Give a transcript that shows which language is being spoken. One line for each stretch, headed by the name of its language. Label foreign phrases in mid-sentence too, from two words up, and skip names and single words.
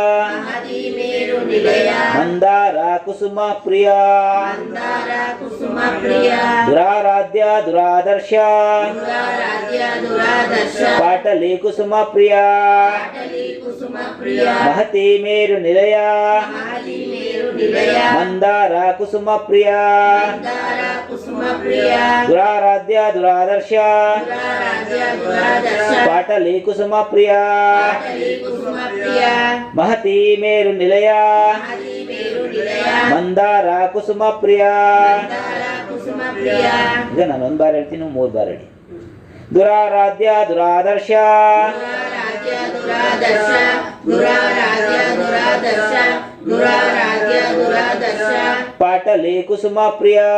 Sanskrit: ಮಂದಾರ ಕುಸುಮ ಪ್ರಿಯ ದುರಾರಾಧ್ಯ ದುರಾದರ್ಶ ಪಾಟಲಿ ಕುಸುಮ ಪ್ರಿಯ ಮಹತಿ ಮೇರು ನಿಲಯ ಮಂದಾರ ಕುಸುಮ ಪ್ರಿಯ ದುರಾರಾಧ್ಯ ದುರಾದರ್ಶ ಪಾಟಲಿ ಕುಸುಮ ಪ್ರಿಯ ಮಹತಿ ಮೇರು ನಿಲಯ ಮಂದಾರ ಕುಸುಮ ಪ್ರಿಯ.
Kannada: ಈಗ ನಾನು ಒಂದು ಬಾರಿ ಹೇಳ್ತೀನಿ, 3 ಬಾರಿ ಹೇಳಿ.
Sanskrit: ದುರಾರಾಧ್ಯ ದುರಾದರ್ಶ ಪಾಟಲಿ ಕುಸುಮ ಪ್ರಿಯ